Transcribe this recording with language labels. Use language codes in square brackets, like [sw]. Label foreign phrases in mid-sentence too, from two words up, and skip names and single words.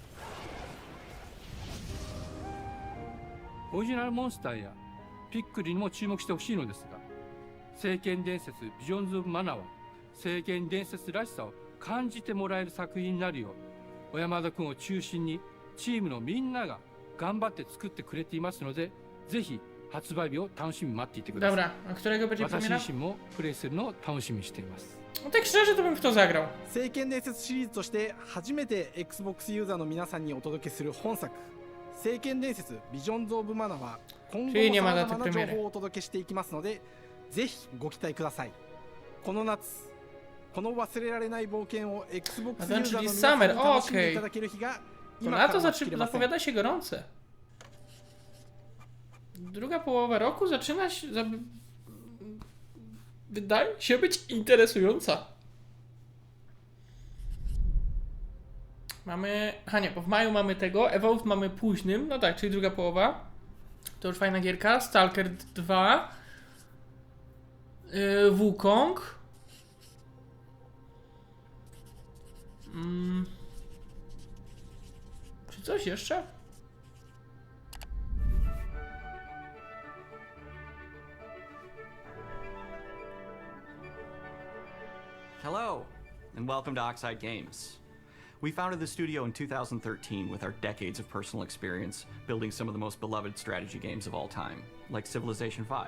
[ja] オリジナルモンスターやピックリにも注目してほしいのですが、聖剣伝説ビジョンズ・オブ・マナーは聖剣伝説らしさを感じてもらえる作品になるよう、小山田君を中心にチームのみんなが頑張って作ってくれていますので、ぜひ発売日を楽しみに待っていてください。 [pl] Dobra, a którego będzie [ja] 私 [pl] premiera? [ja] 自身もプレイするのを楽しみにしています。 [pl] Tak szczerze to bym w to zagrał. [ja] 聖剣伝説シリーズとして初めて Xbox ユーザーの皆さんにお届けする本作聖剣伝説ビジョンズ・オブ・マナは今後も様々な情報をお届けしていきますので、ぜひご期待ください。この夏この忘れられない冒険を Xbox ユーザーの皆さんに楽しんでいただける日が今から待ちきれません。 [pl] Zapowiada się gorące. Druga połowa roku zaczyna się... Wydaje się być interesująca. Mamy... nie, bo w maju mamy tego, Evolve mamy późnym, no tak, czyli druga połowa. To już fajna gierka. Stalker 2. Wukong. Czy coś jeszcze? [en] Hello, and welcome to Oxide Games. We founded the studio in 2013 with our decades of personal experience building some of the most beloved strategy games of all time, like Civilization V.